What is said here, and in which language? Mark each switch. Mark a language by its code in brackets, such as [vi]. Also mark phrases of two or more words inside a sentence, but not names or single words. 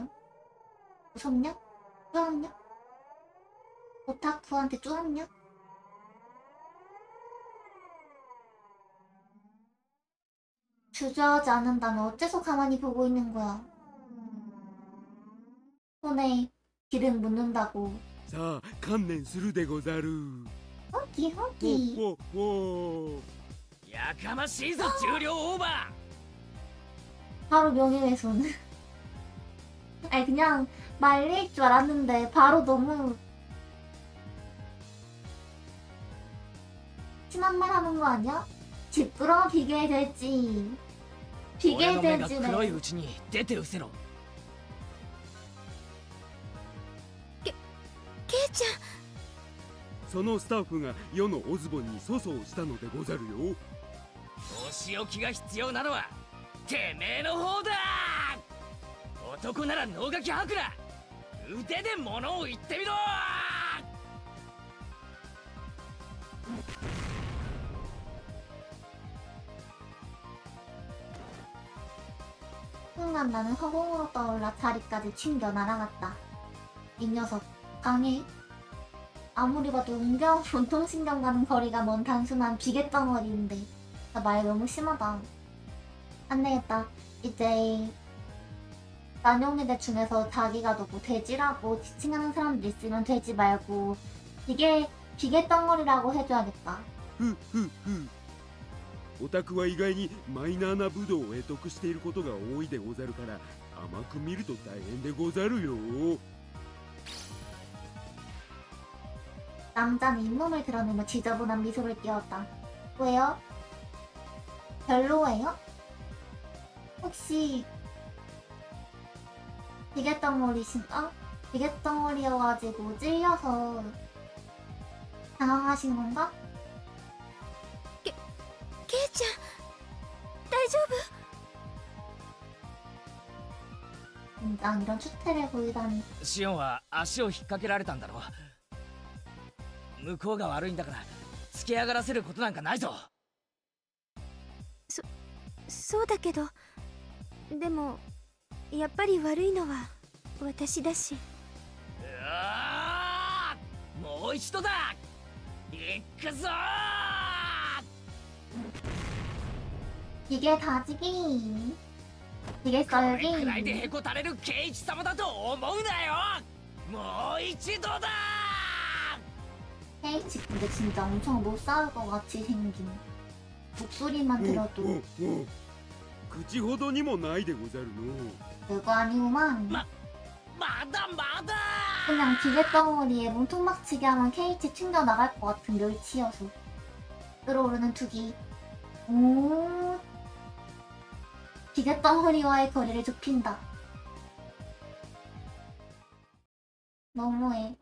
[ko] 무섭냐? 쪼았냐? 오타쿠한테 쪼았냐? 주저하지 않는다면 어째서 가만히 보고 있는 거야? 손에 기름 묻는다고. [ja] さあ観念するでござる。 [ko] 호기 호기. ほほ。 [ja] やかましいぞ重量オーバー。 [ko] 바로 명예훼손. 아니 그냥 말릴 줄 알았는데 바로 너무 심한 말 하는 거 아니야? 집부러 비계돼지. [ja] 俺の目が [ko] 비계돼지래. [ja] 黒いうちに出て失せろ。ケイちゃん。そのスタッフが世のオズボンに粗相したのでござるよ。お仕置きが必要なのはてめえの方だ。男なら能書き吐くな。腕で物を言ってみろ。 [ko] 순간 나는 허공으로 떠올라 자리까지 튕겨 날아갔다. 이 녀석 강해. 아무리 봐도 운동신경 가는 거리가 먼 단순한 비계덩어리인데 나 말 너무 심하다. 안되겠다. 이제 난용리대 중에서 자기가 너무 돼지라고 지칭하는 사람들 있으면 돼지 말고 비계덩어리라고 해줘야겠다. ふふふ。 [ja] オタクは意外にマイナーな武道を得得していることが多いでござるから甘く見ると大変でござるよ。 [ko] 남자는 잇몸을 드러내며 지저분한 미소를 띄웠다. 왜요? 별로예요? 혹시 비계덩어리여가지고 찔려서 당황하신 건가? [ja] ケイちゃん大丈夫？ [ko] 진짜 이런 추태를 보이다니. [ja] シオンは足を引っ掛けられたんだろう。向こうが悪いんだから突き上がらせることなんかないぞ。そうだけど、でもやっぱり悪いのは私だし。もう一度だ。行くぞ。 [ko] 이게 다지기. 이게 [ja] これ [ko] 썰기. [ja] くらいでへこたれるケイチ様だと思うなよ。もう一度だ。 [ko] 케이치 근데 진짜 엄청 못 싸울 것 같이 생긴. 목소리만 들어도 [ja] 口ほどにもないでござるの。 [ko] 별거 아니구만. [ja] まだまだ。 [ko] 그냥 비계덩어리에 몸통박치게 하면 케이치 튕겨 나갈 것 같은 멸치여서. 끓어오르는 투기. 오. 비계덩어리와의 거리를 좁힌다. 너무해.